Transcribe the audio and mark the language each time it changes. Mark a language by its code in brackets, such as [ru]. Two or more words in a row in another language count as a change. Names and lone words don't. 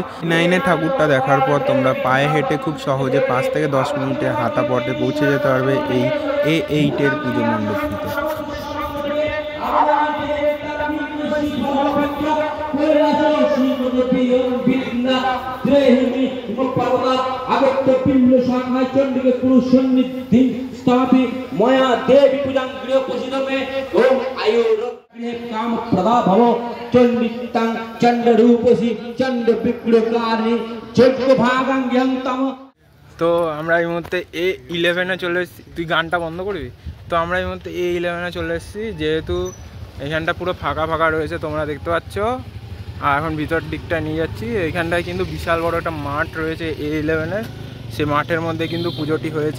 [bn] 9-এ ঠাকুরটা দেখার পর তোমরা পায়ে হেঁটে খুব সহজে 5 থেকে 10 মিনিটে হাঁটা পথে পৌঁছে যেতে পারবে এই A8-এর পুজো মণ্ডপটিতে। [sa] मया देवी पूजा गृह पूजित में ओम आयुर काम प्रदा भव चंडितं चंड रूपसी चंड विग्रहकारी जग भागं यंतम। [bn] তো আমরা এই মুহূর্তে A11-এ চলে এসেছি। তুই গানটা বন্ধ করবি? তো আমরা এই মুহূর্তে A11-এ চলে এসেছি, যেহেতু এইখানটা পুরো ফাঁকা ফাঁকা রয়েছে তোমরা দেখতে পাচ্ছ। আর এখন ভিতর দিকটা নিয়ে যাচ্ছি। এইখানটায় কিন্তু বিশাল বড় একটা মাঠ রয়েছে A11-এর, সে মাঠের মধ্যে কিন্তু পুজোটি হয়েছে।